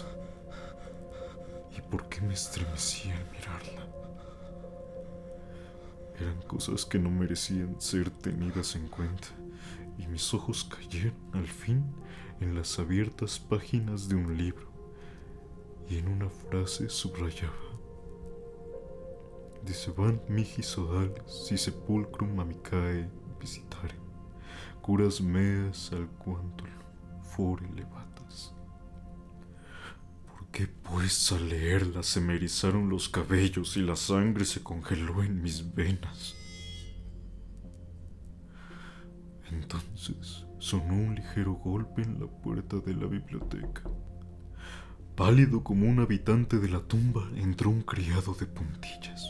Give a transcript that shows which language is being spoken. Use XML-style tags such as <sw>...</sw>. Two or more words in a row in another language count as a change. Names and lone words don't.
<es>¿Y por qué me estremecía al mirarla? Eran cosas que no merecían ser tenidas en cuenta, y mis ojos cayeron, al fin, en las abiertas páginas de un libro, y en una frase subrayaba:</es> <la>Dicebant mihi sodales, si sepulcrum amicae visitare, curas meas alquantul fore levatas.</la> <es>¿Por arranqué pues a leerla, se me erizaron los cabellos y la sangre se congeló en mis venas. Entonces sonó un ligero golpe en la puerta de la biblioteca. Pálido como un habitante de la tumba, entró un criado de puntillas.</es>